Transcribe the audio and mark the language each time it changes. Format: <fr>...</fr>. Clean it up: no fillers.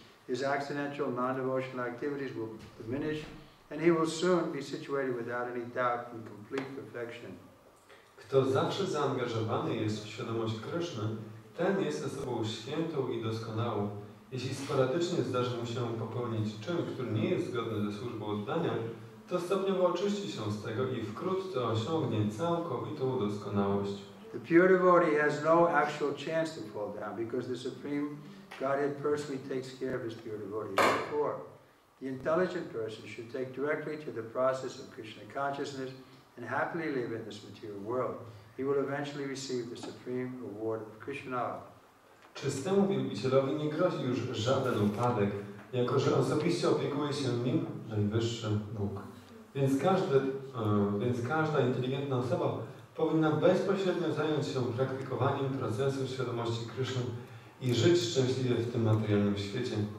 <en>His accidental, non-devotional activities will diminish, and he will soon be situated without any doubt in complete perfection.</en> <pl>Kto zawsze zaangażowany jest w świadomość Kryszny, ten jest osobą świętą i doskonałą. Jeśli sporadycznie zdarzy mu się popełnić czyn, który nie jest zgodny ze służbą oddania, to stopniowo oczyści się z tego i wkrótce osiągnie całkowitą doskonałość.</pl> <en>The pure devotee has no actual chance to fall down because the Supreme Godhead personally takes care of his pure devotee. Therefore, the intelligent person should take directly to the process of Krishna consciousness and happily live in this material world. He will eventually receive the supreme award of Krishna.</en> <pl>Czystemu wielbicielowi nie grozi już żaden upadek, jako że osobiście opiekuje się nim najwyższy Bóg. Więc każda inteligentna osoba powinna bezpośrednio zająć się praktykowaniem procesu świadomości Kryszny i żyć szczęśliwie w tym materialnym świecie.</pl>